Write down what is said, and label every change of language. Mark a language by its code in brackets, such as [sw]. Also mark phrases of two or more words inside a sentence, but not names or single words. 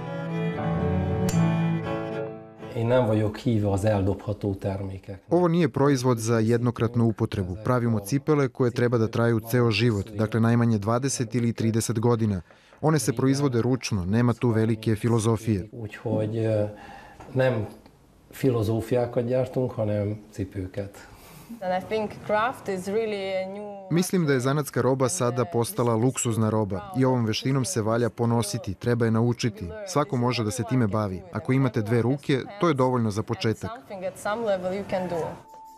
[sr] Ovo nije proizvod za jednokratnu upotrebu. Pravimo cipele koje treba da traju ceo život, dakle najmanje 20 ili 30 godina. One se proizvode ručno, nema tu velike filozofije. [hu] Filozófiákat gyártunk, hanem cipőket. [sr] Mislim da je zanatska roba sada postala luksuzna roba i ovom veštinom se valja ponositi, treba je naučiti. Svako može da se time bavi. Ako imate 2 ruke, to je dovoljno za početak.